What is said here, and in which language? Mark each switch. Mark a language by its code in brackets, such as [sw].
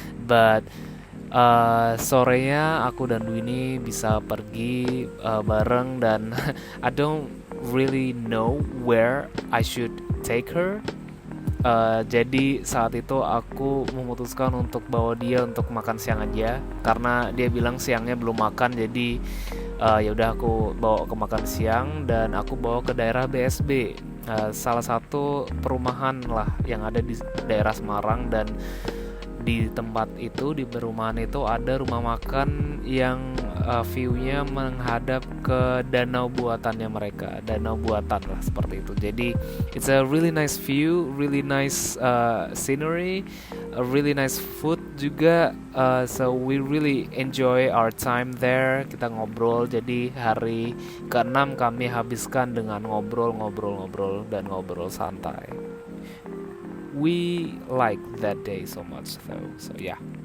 [en] But [id] sorenya aku dan Dwini bisa pergi bareng, dan [en] I don't really know where I should take her. [id] Jadi saat itu aku memutuskan untuk bawa dia untuk makan siang aja, karena dia bilang siangnya belum makan. Jadi ya udah aku bawa ke makan siang, dan aku bawa ke daerah BSB, salah satu perumahan lah yang ada di daerah Semarang. Dan di tempat itu, di perumahan itu ada rumah makan yang view-nya menghadap ke danau buatannya mereka, danau buatan lah seperti itu. [en] Jadi it's a really nice view, really nice scenery, a really nice food juga. So we really enjoy our time there. [id] Kita ngobrol. Jadi hari ke-6 kami habiskan dengan ngobrol dan ngobrol santai. [en] We like that day so much though. So yeah.